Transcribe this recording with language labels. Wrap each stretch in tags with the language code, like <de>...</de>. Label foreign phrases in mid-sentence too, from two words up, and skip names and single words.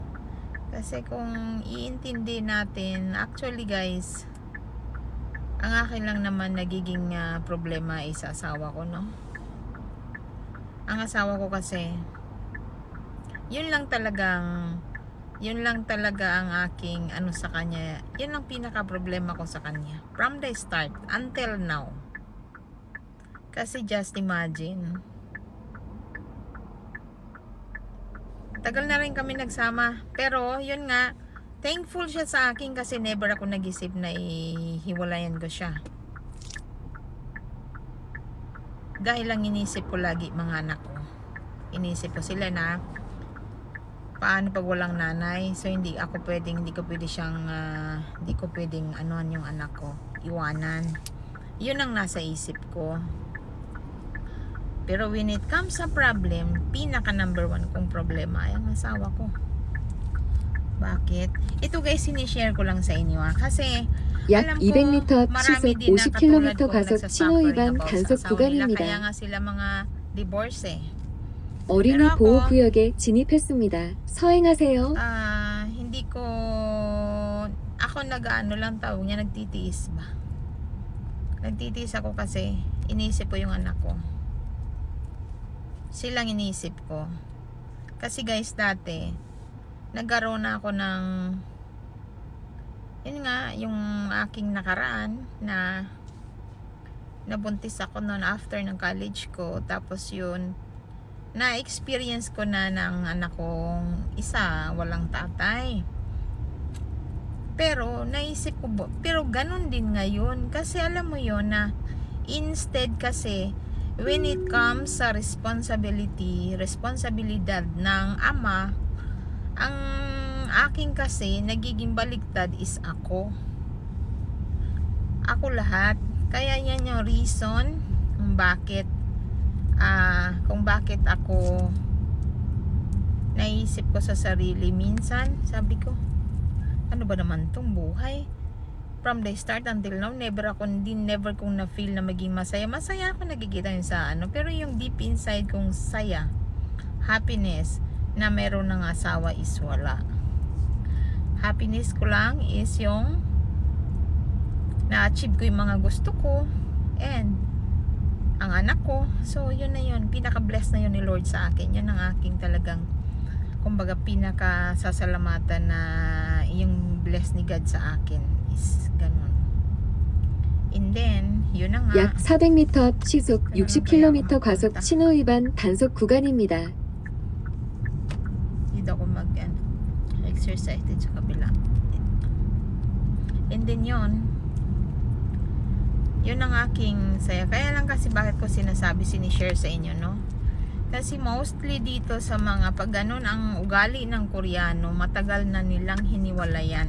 <tl>Kasi kung iintindi natin,</tl> <en>actually guys,</en> <tl>ang akin lang naman nagiging problema ay sa asawa ko, no? Ang asawa ko kasi, yun lang talaga ang aking ano sa kanya. Yun ang pinaka problema ko sa kanya</tl> <en>from the start until now.</en> <tl>Kasi</tl> <en>just imagine,</en> <tl>tagal na rin kami nagsama, pero yun nga, thankful siya sa akin kasi never ako nag-isip na ihiwalayan ko siya. Dahil lang inisip ko lagi mga anak ko. Inisip ko sila na paano pag walang nanay, so hindi ko pwedeng anuhan yung anak ko, iwanan. Yun ang nasa isip ko. Pero</tl> <en>when it comes</en> <tl>sa problem, pinaka</tl> <en>number one</en> <tl>kong problema ay ang asawa ko. Bakit? Ito guys, sinishare ko lang sa inyo kasi</tl> <ko>약</ko> <tl>alam ko</tl> <ko>200m</ko> <tl>marami</tl> <ko>시속</ko> <tl>din na katulad</tl> <ko>50km</ko> <tl>ko</tl> <ko>과속 신호</ko> <tl>nagsasuffering</tl> <ko>위반</ko> <tl>about sa</tl> <ko>단속</ko> <tl>asawa nila, kaya</tl> <ko>구간입니다.</ko> <tl>nga sila mga divorce</tl> <ko>어린이</ko> <tl>pero ako,</tl> <ko>보호 구역에 진입했습니다. 서행하세요.</ko> <tl>hindi ko, ako nag-ano lang tawag niya, nagtitiis ba? Nagtitiis ako kasi iniisip ko yung anak ko. Silang iniisip ko. Kasi guys, dati nagkaroon na ako ng yun nga, yung aking nakaraan na nabuntis ako noon after ng college ko, tapos yun na-experience ko na ng anak kong isa, walang tatay. Pero naisip ko, pero ganun din ngayon. Kasi alam mo yon na instead kasi</tl> <en>when it comes</en> <tl>sa responsibilidad ng ama, ang akin kasi nagiging baliktad is ako lahat. Kaya yan yung reason kung bakit ako naisip ko sa sarili minsan, sabi ko, ano ba naman tong buhay?</tl> <en>From the start until now,</en> <tl>never kong na-feel na maging masaya. Masaya ako nakikita yun sa ano, pero yung</tl> <en>deep inside</en> <tl>kong saya, happiness, na meron ng asawa is wala. Happiness ko lang is yung na-achieve ko yung mga gusto ko, and ang anak ko. So yun na yun, pinaka-bless na yun ni Lord sa akin. Yan ang aking talagang, kumbaga, pinaka-sasalamatan na yung bless ni God sa akin is ganun.</tl> <en>And then,</en> <tl>yun na nga.</tl> <ko>약 400m 시속 60km 과속 신호 위반 단속 구간입니다.</ko> <tl>Dito ako exercise din sa kabila.</tl> <en>And then</en> <tl>yun ang aking saya. Kaya lang kasi bakit ko sinishare sa inyo, no? Kasi mostly dito sa mga pag ganun ang ugali ng Koreano, matagal na nilang hiniwalayan.</tl>